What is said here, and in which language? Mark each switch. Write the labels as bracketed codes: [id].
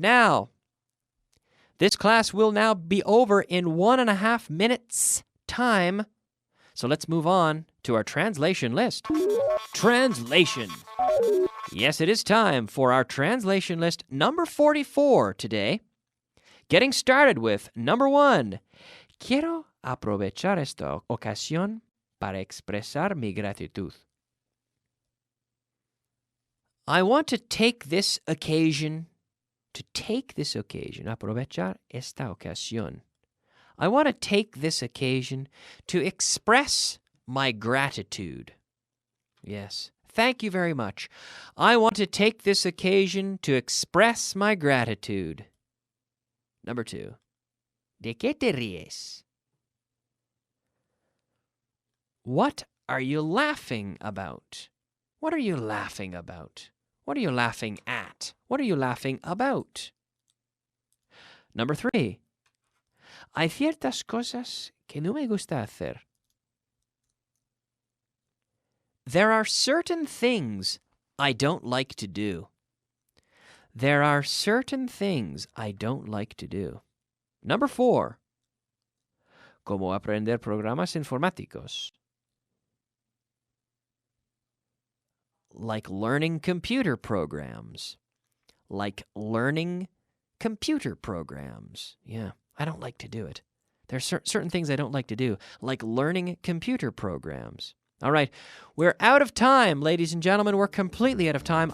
[en] Now, this class will now be over in 1.5 minutes time. So let's move on to our translation list. Translation. Yes, it is time for our translation list number 44 today. Getting started with number 1. [es] Quiero aprovechar esta ocasión para expresar mi gratitud. [en] I want to take this occasion, [es] aprovechar esta ocasión. [en] I want to take this occasion to express my gratitude. Yes, thank you very much. I want to take this occasion to express my gratitude. Number 2. [es] ¿De qué te ríes? [en] What are you laughing about? What are you laughing about? What are you laughing at? What are you laughing about? Number 3. [es] Hay ciertas cosas que no me gusta hacer. [en] There are certain things I don't like to do. There are certain things I don't like to do. Number 4. [es] Cómo aprender programas informáticos. [en] Like learning computer programs. Like learning computer programs. Yeah, I don't like to do it. There are certain things I don't like to do, like learning computer programs. All right, we're out of time, ladies and gentlemen. We're completely out of time.